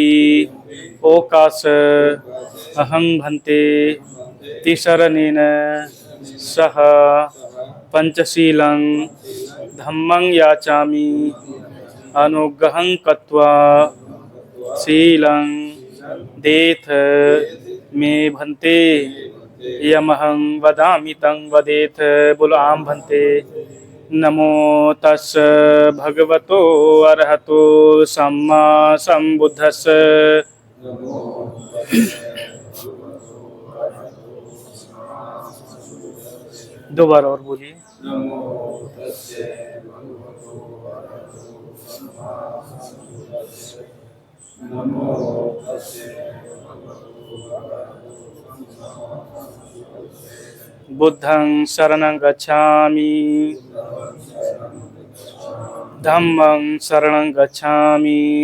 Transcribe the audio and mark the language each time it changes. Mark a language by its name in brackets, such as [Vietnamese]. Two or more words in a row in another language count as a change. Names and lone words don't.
[Pali] ओकाश अहं भन्ते तिसरनेन सह पंचशीलं धम्मं याचामि अनुग्रहं कृत्वा शीलं देथ मे भन्ते यमहं वदामि तं वदेथ। [Hindi] बोलो आम भन्ते। [Pali] नमो तस् भगवतो अरहतो सम्मा सम्बुद्धस्स। [Hindi] दो बार और बोलिए। [Pali] बुद्धं शरणं गच्छामि, धम्मं शरणं गच्छामि,